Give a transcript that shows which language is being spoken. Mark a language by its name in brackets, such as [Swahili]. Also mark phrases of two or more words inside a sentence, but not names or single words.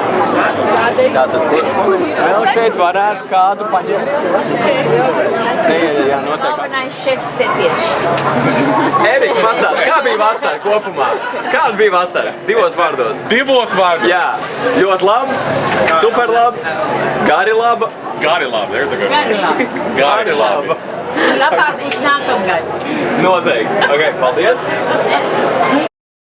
[Latvian] Tātad, ko mēs vēl šeit varētu kādu paņemt? Jā, noteikti. Galvenais šefs te tieši. Erika, pastāst, kā bija vasara kopumā? Kāda bija vasara? 2 vārdos. 2 vārdos? Jā, ļoti labi, super labi, gari laba. Gari labi, [English] there's a good one. [Latvian] Gari laba. Labāk būs nākamgad. Noteikti. Ok, paldies.